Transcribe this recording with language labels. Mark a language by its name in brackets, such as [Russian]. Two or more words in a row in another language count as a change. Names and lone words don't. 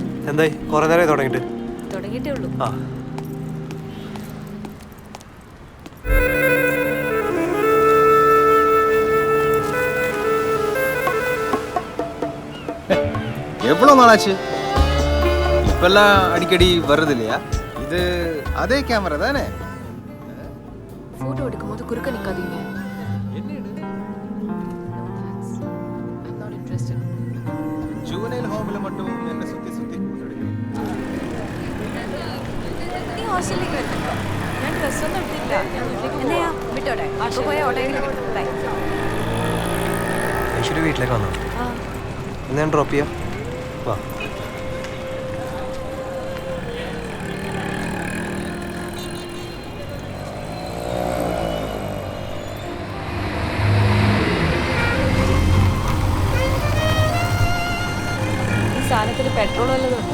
[Malayalam] എന്തായി കുറേ നേരമായി തുടങ്ങിയിട്ട്? തുടങ്ങിയിട്ടേ ഉള്ളൂ. ആ [Tamil] எவ்வளோ நாளாச்சு? இப்பெல்லாம் அடிக்கடி வர்றது இல்லையா? இது அதே கேமரா தானே? போட்டோ எடுக்கும்போது குறுக்க நிக்காதீங்க. [English] juvenile home [Tamil] மட்டும் என்ன சுத்தி சுத்தி [Malayalam] നീ ഹോസ്റ്റലിലേക്ക് വരുന്നുണ്ടോ? ഞാൻ ഡ്രസ്സൊന്നും എടുത്തില്ല. ഞാൻ വീട്ടിലേക്ക് പോവാ. വിട്ടോടെ അപ്പോൾ പോയ ഓട്ടോയിൽ കിട്ടും. ബൈ. ഐശ്വര്യ വീട്ടിലേക്ക് വന്നോ? ആ എന്നാ ഞാൻ ഡ്രോപ്പ് ചെയ്യാം. വാ. ഈ സാധനത്തിൽ പെട്രോൾ വല്ലതും ഉണ്ടോ?